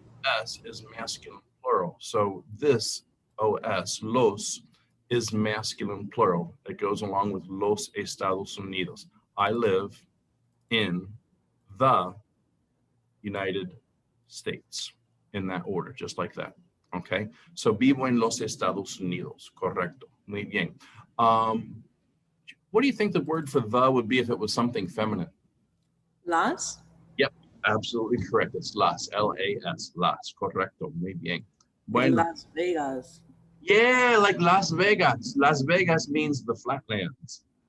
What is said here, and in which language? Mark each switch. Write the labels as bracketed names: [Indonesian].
[English] The S is masculine plural. So this OS, los, is masculine plural. It goes along with los Estados Unidos. I live in the United States, in that order, just like that. Okay, so [Spanish] vivo en los Estados Unidos. Correcto. Muy bien. [English] What do you think the word for the would be if it was something feminine? [Spanish] Las? [English] Yep, absolutely correct. It's las, L-A-S, las. [Spanish] Correcto. Muy bien. [English] In [Spanish] Bueno. [English] Las Vegas. Yeah, like Las Vegas. Las Vegas means the flatlands.